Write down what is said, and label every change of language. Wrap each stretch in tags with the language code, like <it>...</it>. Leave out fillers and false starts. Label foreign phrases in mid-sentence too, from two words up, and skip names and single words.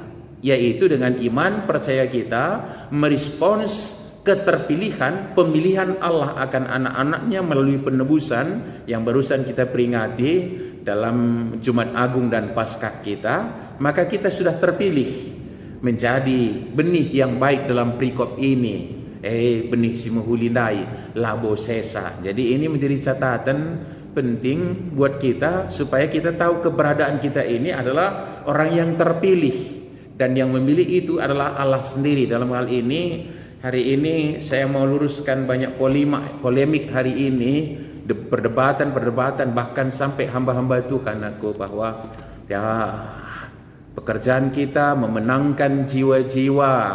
<id>Yaitu dengan iman percaya kita merespons keterpilihan, pemilihan Allah akan anak-anaknya melalui penebusan yang barusan kita peringati dalam Jumat Agung dan Paskah kita. Maka kita sudah terpilih menjadi benih yang baik dalam perikop ini.</id> <btx>Benih si mehulindai labo sesa.</btx> <id>Jadi ini menjadi catatan penting buat kita supaya kita tahu keberadaan kita ini adalah orang yang terpilih. Dan yang memilih itu adalah Allah sendiri. Dalam hal ini, hari ini saya mau luruskan banyak polemik hari ini, perdebatan, bahkan sampai hamba-hamba Tuhan bahwa ya pekerjaan kita memenangkan jiwa-jiwa.</id>